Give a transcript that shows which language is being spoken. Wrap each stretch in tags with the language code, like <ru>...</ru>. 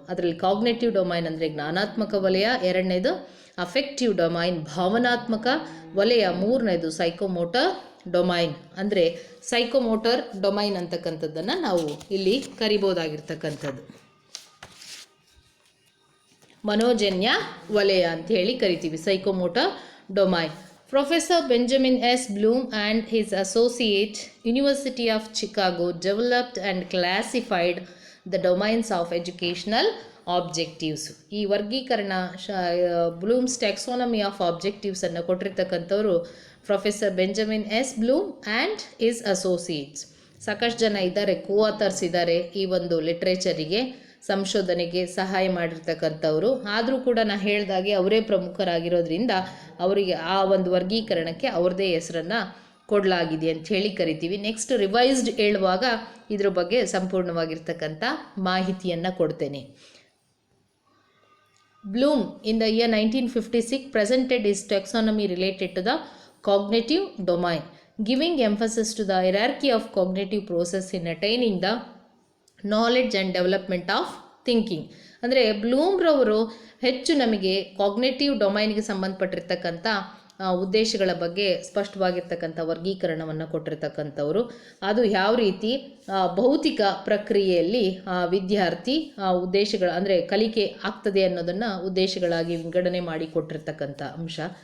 <kn>ಅದರಲ್ಲಿ cognitive domain ಅಂದರೆ ಜ್ಞಾನಾತ್ಮಕ ವಲಯ, 2ನೇದು ಅಫೆಕ್ಟಿವ್ ಡೊಮೈನ್ ಭಾವನಾತ್ಮಕ ವಲಯ, 3ನೇದು ಸೈಕೋಮೋಟರ್ ಡೊಮೈನ್. ಅಂದರೆ ಸೈಕೋಮೋಟರ್ ಡೊಮೈನ್ ಅಂತಕ್ಕಂಥದ್ದನ್ನು ನಾವು ಇಲ್ಲಿ ಕರಿಬೋದಾಗಿರ್ತಕ್ಕಂಥದ್ದು, ಮನೋಜನ್ಯ ವಲಯ ಅಂತ ಹೇಳಿ ಕರಿತೀವಿ, psychomotor domain.</kn> <en>Professor Benjamin S. Bloom and his associate, University of Chicago, developed and classified the domains of educational objectives.</en> <kn>ಈ ವರ್ಗೀಕರಣ ಬ್ಲೂಮ್ಸ್ ಟ್ಯಾಕ್ಸಾನಮಿ ಆಫ್ ಆಬ್ಜೆಕ್ಟಿವ್ಸ್ ಅನ್ನು ಕೊಟ್ಟಿರ್ತಕ್ಕಂಥವರು professor Benjamin S Bloom</kn> <en>And his associates.</en> <kn>ಸಾಕಷ್ಟು ಜನ ಇದ್ದಾರೆ, ಕೋ-ಆಥರ್ಸ್ ಇದ್ದಾರೆ ಈ ಒಂದು ಲಿಟ್ರೇಚರಿಗೆ, ಸಂಶೋಧನೆಗೆ ಸಹಾಯ ಮಾಡಿರ್ತಕ್ಕಂಥವ್ರು. ಆದರೂ ಕೂಡ ನಾನು ಹೇಳಿದಾಗೆ ಅವರೇ ಪ್ರಮುಖರಾಗಿರೋದ್ರಿಂದ ಅವರಿಗೆ ಆ ಒಂದು ವರ್ಗೀಕರಣಕ್ಕೆ ಅವ್ರದ್ದೇ ಹೆಸರನ್ನು ಕೊಡಲಾಗಿದೆ ಅಂತ ಹೇಳಿ ಕರಿತೀವಿ. ನೆಕ್ಸ್ಟ್ ರಿವೈಸ್ಡ್ ಹೇಳುವಾಗ ಇದ್ರ ಬಗ್ಗೆ ಸಂಪೂರ್ಣವಾಗಿರ್ತಕ್ಕಂಥ ಮಾಹಿತಿಯನ್ನು ಕೊಡ್ತೇನೆ.</kn> <en>Bloom in the year 1956 presented his taxonomy related to the cognitive domain, giving emphasis to the hierarchy of cognitive process in attaining the knowledge and development of thinking.</en> <kn>ಅಂದರೆ ಬ್ಲೂಮ್ರವರು ಹೆಚ್ಚು ನಮಗೆ ಕಾಗ್ನೇಟಿವ್ ಡೊಮೈನ್ಗೆ ಸಂಬಂಧಪಟ್ಟಿರ್ತಕ್ಕಂಥ ಉದ್ದೇಶಗಳ ಬಗ್ಗೆ ಸ್ಪಷ್ಟವಾಗಿರ್ತಕ್ಕಂಥ ವರ್ಗೀಕರಣವನ್ನು ಕೊಟ್ಟಿರ್ತಕ್ಕಂಥವ್ರು. ಅದು ಯಾವ ರೀತಿ ಭೌತಿಕ ಪ್ರಕ್ರಿಯೆಯಲ್ಲಿ ವಿದ್ಯಾರ್ಥಿ ಉದ್ದೇಶಗಳ ಅಂದರೆ ಕಲಿಕೆ ಆಗ್ತದೆ ಅನ್ನೋದನ್ನು ಉದ್ದೇಶಗಳಾಗಿ ವಿಂಗಡಣೆ ಮಾಡಿ ಕೊಟ್ಟಿರ್ತಕ್ಕಂಥ ಅಂಶ.</kn>